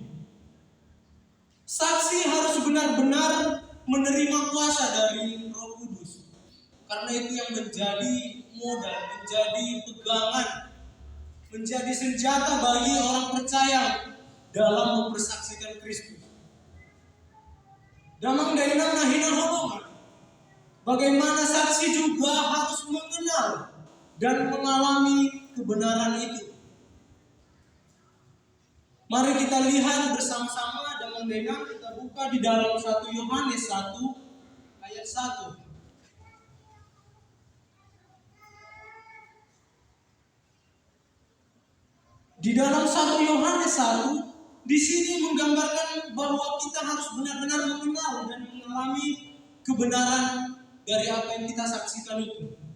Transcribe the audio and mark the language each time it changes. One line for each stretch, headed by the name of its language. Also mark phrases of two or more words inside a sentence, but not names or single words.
Indonesian: Saksi harus benar-benar menerima kuasa dari Roh Kudus. Karena itu yang menjadi modal, menjadi pegangan, menjadi senjata bagi orang percaya dalam mempersaksikan Kristus.
Batak Toba: Damang dainang nahina hubungan.
Indonesian: Bagaimana saksi juga harus mengenal dan mengalami kebenaran itu. Mari kita lihat bersama-sama
Batak Toba: damang dainang,
Indonesian: kita buka di dalam 1 Yohanes 1 ayat 1. Di dalam 1 Yohanes 1, di sini menggambarkan bahwa kita harus benar-benar mengenal dan mengalami kebenaran dari apa yang kita saksikan itu.